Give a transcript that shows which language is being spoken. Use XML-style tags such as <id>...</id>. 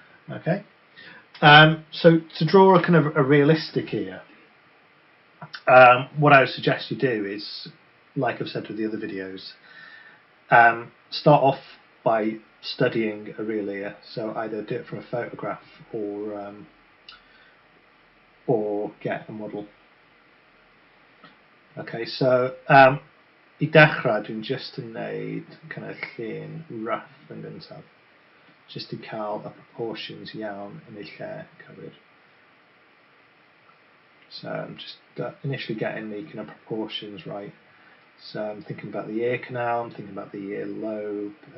<en>Okay. So to draw a kind of a realistic ear, what I would suggest you do is, like I've said with the other videos, start off by studying a real ear. So either do it from a photograph or get a model.</en> <cy>Okay, so I dechrau dwi'n just yn neud</cy> <en>kind of</en> <cy>llun rough yn gyntaf,</cy> <en>just to</en> <cy>cael y proportions iawn yn eu lle cywir.</cy> <en>So I'm just initially getting the kind of proportions right. So I'm thinking about the ear canal, I'm thinking about the ear lobe.</en>